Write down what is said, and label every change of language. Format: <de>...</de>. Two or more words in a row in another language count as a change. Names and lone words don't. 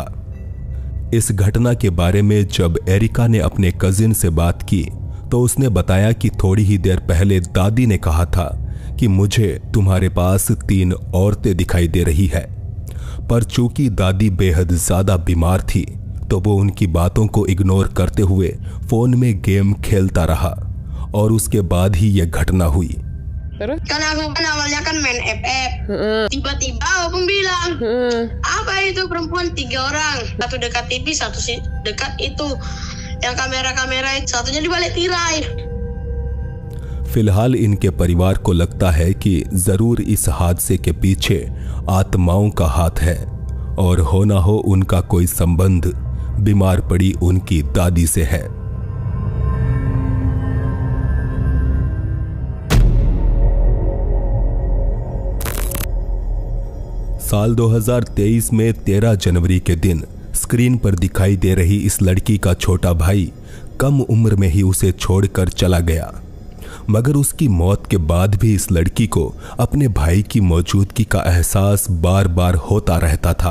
<hi>इस घटना के बारे में जब एरिका ने अपने कजिन से बात की तो उसने बताया कि थोड़ी ही देर पहले दादी ने कहा था कि मुझे तुम्हारे पास 3 औरतें दिखाई दे रही है, पर चूंकि दादी बेहद ज्यादा बीमार थी तो वो उनकी बातों को इग्नोर करते हुए फोन में गेम खेलता रहा और उसके बाद ही यह घटना हुई।</hi> <id>Kan aku kan awalnya kan main FF, tiba-tiba Opung bilang, apa itu perempuan 3 orang, satu dekat TV, satu dekat itu, yang kamera-kamera satunya di balik tirai।</id> <hi>फिलहाल इनके परिवार को लगता है कि जरूर इस हादसे के पीछे आत्माओं का हाथ है और हो ना हो उनका कोई संबंध बीमार पड़ी उनकी दादी से है। साल 2023 में 13 जनवरी के दिन स्क्रीन पर दिखाई दे रही इस लड़की का छोटा भाई कम उम्र में ही उसे छोड़कर चला गया, मगर उसकी मौत के बाद भी इस लड़की को अपने भाई की मौजूदगी का एहसास बार बार होता रहता था।</hi>